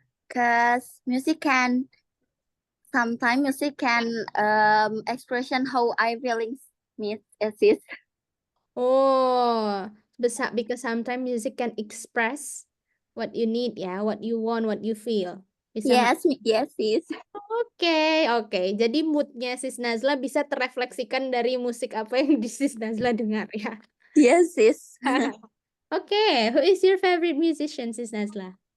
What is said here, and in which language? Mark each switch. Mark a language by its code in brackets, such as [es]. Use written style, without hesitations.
[en] Cause sometimes music can expression how I feeling is. Oh, because sometimes music can express what you need ya, what you want, what you feel. [id] Bisa nggak? [en] Yes, sis. [id] Oke. Jadi moodnya Sis Nazla bisa terefleksikan dari musik apa yang Sis Nazla dengar ya. [en] Yes, sis. Oke, who is your favorite musician, Sis Nazla?